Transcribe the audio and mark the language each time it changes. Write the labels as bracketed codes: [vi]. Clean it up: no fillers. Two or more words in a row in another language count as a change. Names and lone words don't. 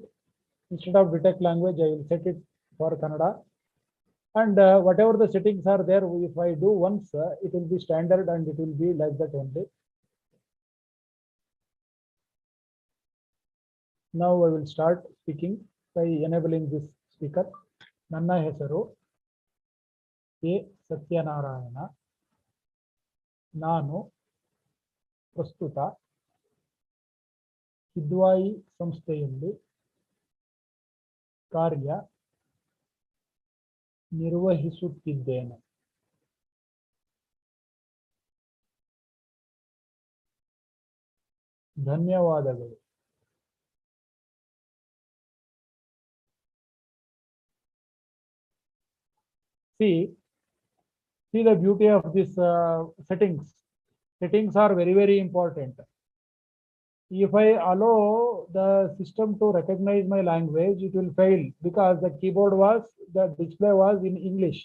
[en] Instead of detect language, I will set it for Kannada. And whatever the settings are there, if I do once, it will be standard and it will be like that only. Now I will start speaking by enabling this speaker. [kn] ನನ್ನ ಹೆಸರು A. Satyanarayana. ನಾನು ಪ್ರಸ್ತುತ ಕಿದ್ವಾಯಿ ಸಂಸ್ಥೆಯಲ್ಲಿ ಕಾರ್ಯ ನಿರ್ವಹಿಸುತ್ತಿದ್ದೇನೆ. ಧನ್ಯವಾದಗಳು. [en] See the beauty of this settings. Settings are very, very important. If I allow the system to recognize my language, it will fail because the display was in English.